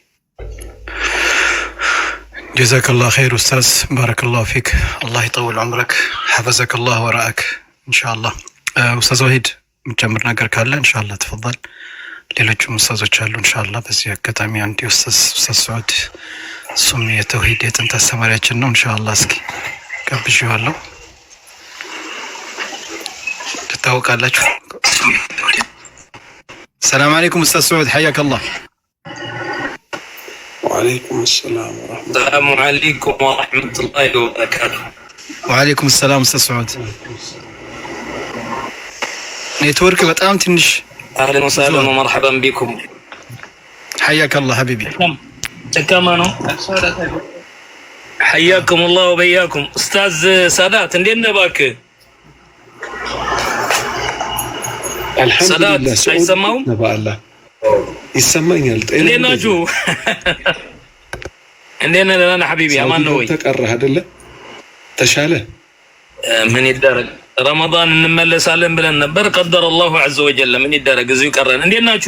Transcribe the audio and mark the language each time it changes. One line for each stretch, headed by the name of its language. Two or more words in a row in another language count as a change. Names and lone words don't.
Arabic: جزاك الله خير أستاذ، بارك الله فيك. الله يطول عمرك، حفظك الله ورعاك إن شاء الله።
Amharic: ኡስታዝ ወሂድ የምትጨምር ነገር ካለ ኢንሻአላህ ተፈضل። ሌሎችም ኡስታዞች አሉ ኢንሻአላህ። በዚህ አጋጣሚ አንድ ኡስታዝ ሱዑድ እሱም የተውሂድ የጥንት አስተማሪያችን ነው ኢንሻአላህ። እስኪ ጋብዣለሁ። ትታወቃላችሁ።
Arabic: سلام عليكم
Amharic: ኡስታዝ ሱዑድ ሐያከላህ።
Arabic: وعليكم السلام ورحمة الله. السلام عليكم ورحمة الله وبركاته. وعليكم السلام
Amharic: ኡስታዝ ሱዑድ። ኔትወርክ በጣም ትንሽ።
Arabic: أهلا وسهلا ومرحبا بكم. حياك الله حبيبي. كمان حياكم الله وبياكم.
Amharic: أستاذ سادات እንደምን ባክ?
Arabic: الحمد لله.
Amharic: አይሰማውም? ነባአላህ ይሰማኛል። እንዴት ናችሁ? እንዴት ነህ? ደህና ነህ ሐቢቢ? አማን ነው ወይ? ተቀረህ አይደለ? ተሻለ? ምን ይደረግ ረመዳን እንመለሳለን ብለን ነበር።
Arabic: قدر الله عز وجل።
Amharic: ምን ይደረግ እዚሁ ቀረን። እንዴት ናችሁ?